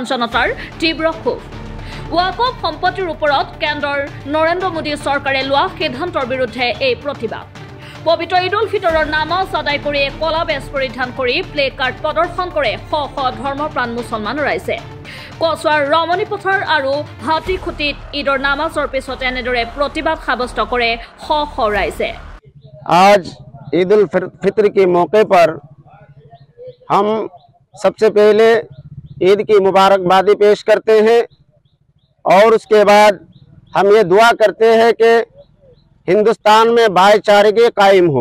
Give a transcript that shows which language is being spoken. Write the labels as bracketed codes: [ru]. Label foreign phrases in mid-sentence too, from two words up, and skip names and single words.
[as] জনতাৰ তীব্ৰ ক্ষোভ ৱাকফ সম্পত্তিৰ ওপৰত কেন্দ্ৰৰ নৰেন্দ্ৰ মোদী চৰকাৰে লোৱা সিদ্ধান্তৰ বিৰুদ্ধে এই প্ৰতিবাদ পবিত্ৰ ঈদ উল ফিতৰৰ নামাজ আদায় কৰি কলা বেজ পৰিধান কৰি প্লে কাৰ্ড প্ৰদৰ্শন কৰে শ শ ধৰ্মপ্ৰাণ মুছলমান ৰাইজে কচুৱাৰ ৰমণী পথাৰ আৰু হাতীখুটিত ঈদৰ নামাজৰ পিছত এনেদৰে প্ৰতিবাদ সাব্যস্ত কৰে শ শ ৰাইজে [hi] आज ईद उल फितर के मौके पर हम सबसे पहले ईद की मुबारकबादी पेश करते हैं और उसके बाद हम ये दुआ करते हैं कि हिंदुस्तान में भाईचारे कायम हो।